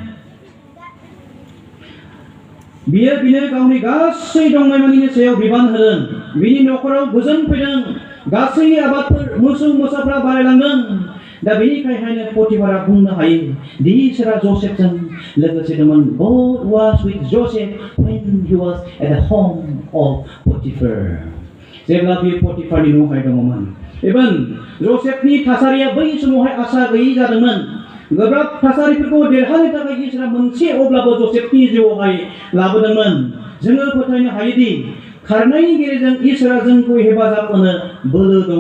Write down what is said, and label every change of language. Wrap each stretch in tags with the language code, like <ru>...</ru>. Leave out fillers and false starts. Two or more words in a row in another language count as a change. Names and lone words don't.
<brx>बिनो गावनि गासै दंनायमानिनि सायाव बिबान होदों बिनि न'खराव गोजोन फैदों गासै आबादफोर मोसौ मोसाफ्रा बारायलांदों दा बेनिखायनो पटिफारा बुंनो हायो दि इसोरा जसेफजों लोगोसे दंमोन</brx> <en>God was with Joseph when he was at the home of Potiphar</en> <brx>जेब्ला बे पटिफारनि न'आवहाय दङमोन एबा जसेफनि थासारिया बै समावहाय आसा गैयै जादोंमोन गोब्राब थासारिफोरखौ देरहानो थाखाय इसोरा मोनसे अब्लाबो जसेफनि जिउआवहाय लाबोदोंमोन जोङो फोथायनो हायोदि खारनायनि गेजेरजों इसोरा जोंखौ हेफाजाब होनो बोलो दङ।</brx>